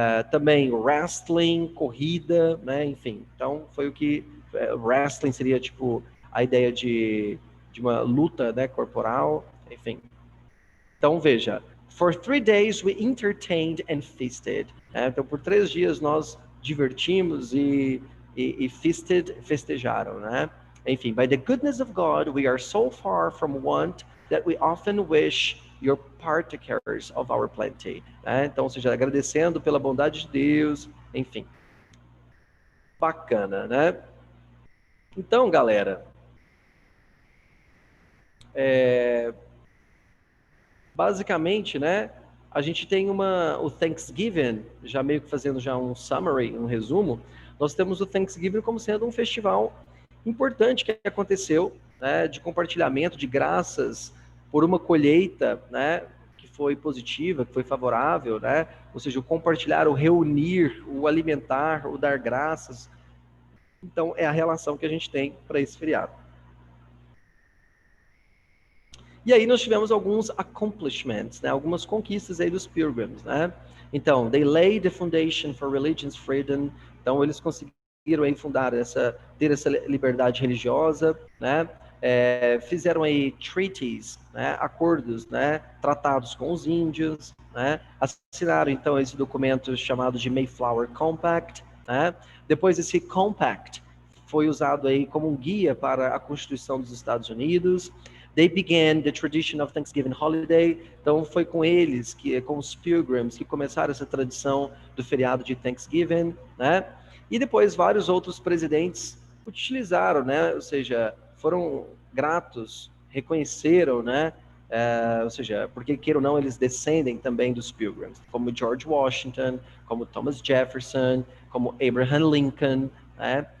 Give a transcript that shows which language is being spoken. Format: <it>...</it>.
<pt>Também wrestling, corrida, né? Enfim, então foi o que wrestling seria tipo a ideia de uma luta, né, corporal, enfim. Então veja,</pt> <en>for 3 days we entertained and feasted.</en> <pt>Então por 3 dias nós divertimos e feasted, festejaram, né?</pt> <en>Enfim, by the goodness of God we are so far from want that we often wish your partakers of our plenty.</en> <pt>Então, ou seja, agradecendo pela bondade de Deus, enfim. Bacana, né? Então, galera, basicamente, né, a gente tem o Thanksgiving, já meio que fazendo já um summary, um resumo, nós temos o Thanksgiving como sendo um festival importante que aconteceu, né, de compartilhamento de graças por uma colheita, né, que foi positiva, que foi favorável, né, ou seja, o compartilhar, o reunir, o alimentar, o dar graças. Então, é a relação que a gente tem para esse feriado. E aí nós tivemos alguns accomplishments, né? Algumas conquistas aí dos Pilgrims, né?</pt> <en>Então, they laid the foundation for religion's freedom.</en> <pt>Então, eles conseguiram aí ter essa liberdade religiosa, né? Fizeram aí treaties, né? Acordos, né? Tratados com os índios, né? Assinaram então esse documento chamado de Mayflower Compact, né? Depois esse Compact foi usado aí como um guia para a Constituição dos Estados Unidos.</pt> <en>They began the tradition of Thanksgiving holiday.</en> <pt>Então foi com eles, com os Pilgrims, que começaram essa tradição do feriado de Thanksgiving, né? E depois vários outros presidentes utilizaram, né? Ou seja, foram gratos, reconheceram, né? Ou seja, porque queira ou não, eles descendem também dos Pilgrims, como George Washington, como Thomas Jefferson, como Abraham Lincoln, né?</pt>